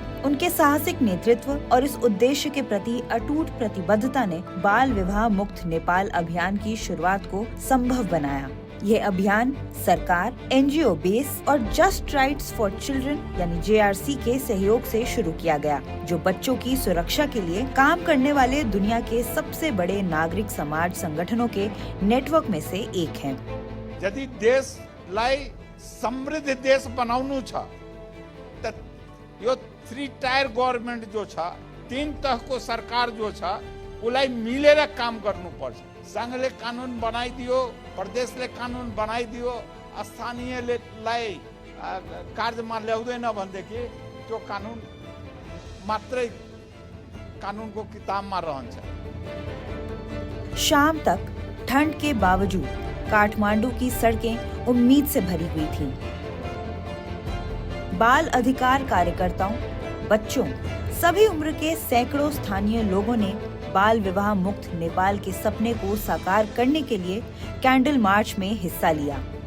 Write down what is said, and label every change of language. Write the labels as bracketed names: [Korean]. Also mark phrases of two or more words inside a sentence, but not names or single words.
[Hindi] उनके साहसिक नेतृत्व और इस उद्देश्य के प्रति अटूट प्रतिबद्धता ने बाल विवाह मुक्त नेपाल अभियान की शुरुआत को संभव बनाया। ये अभियान सरकार, एनजीओ बेस और जस्ट राइट्स फॉर चिल्ड्रन यानी JRC के सहयोग से शुरू किया गया, जो बच्चों की सुरक्षा के लिए काम करने वाले दुनिया के सबसे बड़े नागरिक समाज संगठनों के नेटवर्क में से एक है। [Nepali] यदि देशलाई समृद्ध देश बनाउनु छ त यो 3 [English] tier government [Nepali] जो छ, 3 तहको सरकार जो छ, उलाई मिलेर काम गर्नुपर्छ। संघले कानून बनाइदियो, प्रदेशले कानून बनाइदियो, स्थानीयलाई कार्यमा ल्याउँदैन भनेदेखि त्यो कानून मात्रै कानूनको किताबमा रहन्छ। [Hindi] शाम तक ठंड के बावजूद काठमांडू की सड़कें उम्मीद से भरी हुई थीं। बाल अधिकार कार्यकर्ताओं, बच्चों, सभी उम्र के सैकड़ों स्थानीय लोगों ने बाल विवाह मुक्त नेपाल के सपने को साकार करने के लिए कैंडल मार्च में हिस्सा लिया।